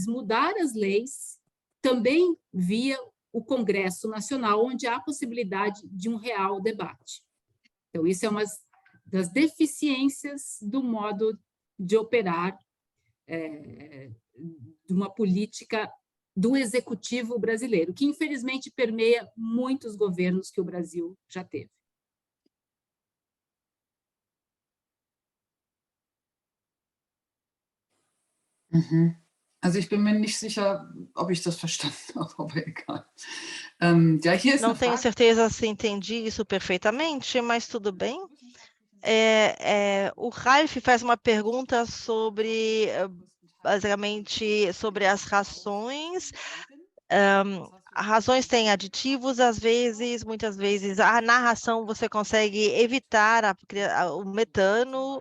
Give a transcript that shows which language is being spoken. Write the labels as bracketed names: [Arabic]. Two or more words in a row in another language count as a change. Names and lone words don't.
[Portuguese] Mudar as leis também via o Congresso Nacional, onde há a possibilidade de um real debate. Então, isso é uma das deficiências do modo de operar de uma política do executivo brasileiro, que infelizmente permeia muitos governos que o Brasil já teve. [German] Also ich bin mir nicht sicher, ob ich das verstanden habe, aber egal. Ja, hier ist [Portuguese] Não [German] eine [Portuguese] tenho [German] Frage. [Portuguese] certeza se entendi isso perfeitamente, mas tudo bem. O Ralph faz uma pergunta sobre, basicamente, sobre as rações. Rações têm aditivos, às vezes, muitas vezes, na ração você consegue evitar o metano.